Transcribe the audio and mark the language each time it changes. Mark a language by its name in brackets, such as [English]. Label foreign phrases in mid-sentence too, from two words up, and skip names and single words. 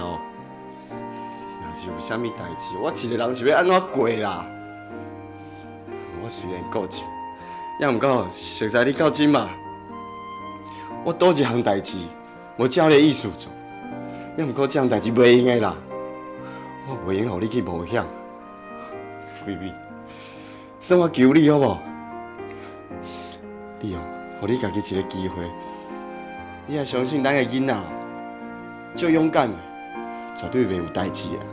[Min Nan Chinese] 若是有啥物代志，我一个人是要安怎过啦？我虽然固执，也毋过熟悉你到即马，我倒一项代志无照你的意思做。也毋过这项代志袂用的啦， 我袂用互你去冒险，闺蜜，算我求你好无？你哦，互你家己一个机会，你也相信咱个囡仔足勇敢的，绝对袂有代志啊！